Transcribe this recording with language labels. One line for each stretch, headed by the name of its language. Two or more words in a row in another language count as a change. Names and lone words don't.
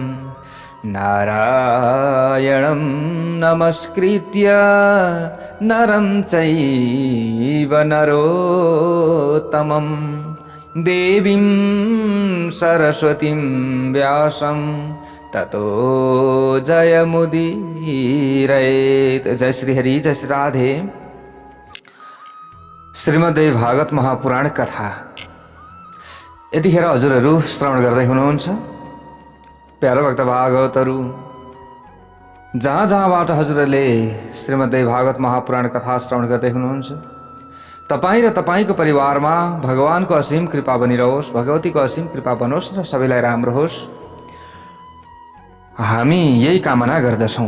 Sanskrit: नारायणं नमस्कृत्य नरं चैव नरोत्तमं देवीं सरस्वतीं व्यासं ततो जयमुदीरयेत्।
Nepali: जय श्री हरि, जय श्री राधे। श्रीमद्देवी भागवत महापुराण कथा यतिखेर हजुरहरू श्रवण गर्दै हुनुहुन्छ। प्यारो भक्त भागवतहरू, जहाँ जहाँबाट हजुरहरूले श्रीमद्देवी भागवत महापुराण कथा श्रवण गर्दै हुनुहुन्छ, तपाईँ र तपाईँको परिवारमा भगवानको असीम कृपा बनिरहोस्, भगवतीको असीम कृपा बनोस् र सबैलाई राम्रो होस्, हामी यही कामना गर्दछौँ।